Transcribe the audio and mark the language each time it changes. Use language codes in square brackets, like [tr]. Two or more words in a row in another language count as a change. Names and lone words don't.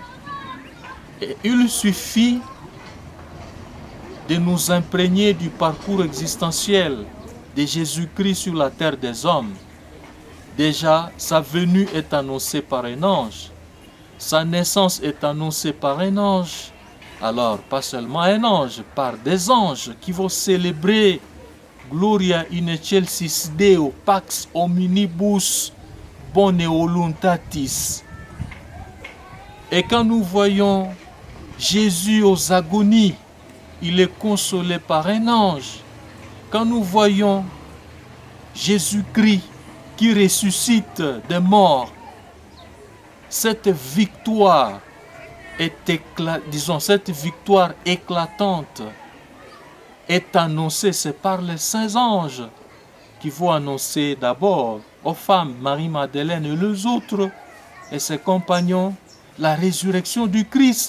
[fr] Et il suffit de nous imprégner du parcours existentiel de Jésus-Christ sur la terre des hommes. Déjà, sa venue est annoncée par un ange. Sa naissance est annoncée par un ange. Alors, pas seulement un ange, par des anges qui vont célébrer [la] Gloria in excelsis Deo, Pax omnibus bone voluntatis. [fr] Et quand nous voyons Jésus aux agonies, il est consolé par un ange. Quand nous voyons Jésus-Christ qui ressuscite des morts, cette victoire cette victoire éclatante est annoncée, c'est par les saints anges qui vont annoncer d'abord aux femmes, Marie-Madeleine et les autres et ses compagnons, la résurrection du Christ.